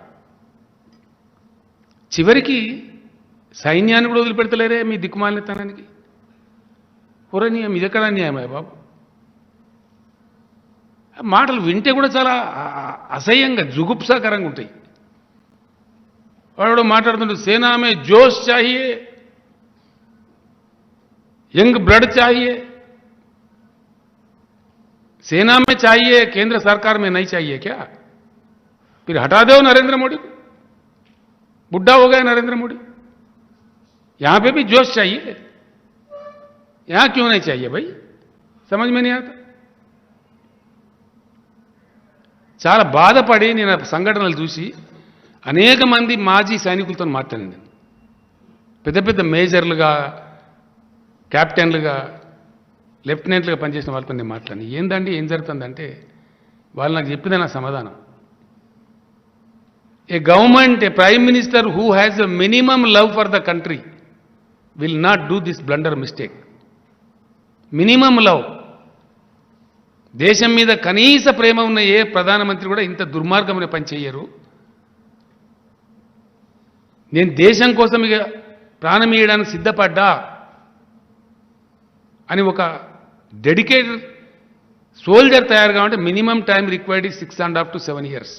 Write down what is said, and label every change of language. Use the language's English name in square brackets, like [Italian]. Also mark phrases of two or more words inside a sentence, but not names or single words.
[Telugu] చివరికి సైన్యాన్ని కూడా వదిలిపెడతలేరే మీ దిక్కుమాలినతనానికి. పురనీయం ఇదెక్కడ న్యాయమే బాబు? మాటలు వింటే కూడా చాలా అసహ్యంగా జుగుప్సాకరంగా ఉంటాయి. వాడు మాట్లాడుతుంటే [Hindi] सेना में जोश चाहिए, [English] young blood [Hindi] चाहिए, सेना में चाहिए, केंद्र सरकार में नहीं चाहिए क्या? फिर हटा दो नरेंद्र मोदी को, बुढ़ा हो गया नरेंद्र मोदी। यहां पे भी जोश चाहिए, यहां क्यों नहीं चाहिए भाई? समझ में नहीं आता. [Telugu] చాలా బాధపడి నేను సంఘటనలు చూసి అనేక మంది మాజీ సైనికులతో మాట్లాడాను. పెద్ద పెద్ద మేజర్లుగా, క్యాప్టెన్లుగా, లెఫ్టినెంట్లుగా పనిచేసిన వాళ్ళతో నేను మాట్లాడాను. ఏందండి ఏం జరుగుతుందంటే వాళ్ళు నాకు చెప్పిన నా సమాధానం, [English] a government, a prime minister who has a minimum love for the country will not do this blunder mistake. minimum love, [Telugu] దేశం మీద కనీస ప్రేమ ఉన్న ఏ ప్రధానమంత్రి కూడా ఇంత దుర్మార్గమైన పని చేయరు. నేను దేశం కోసం ఇక ప్రాణం ఇయ్యడానికి సిద్ధపడ్డా అని ఒక [English] dedicated soldier [Telugu] తయారు కావాలంటే [English] minimum time required 6.5 to 7 years.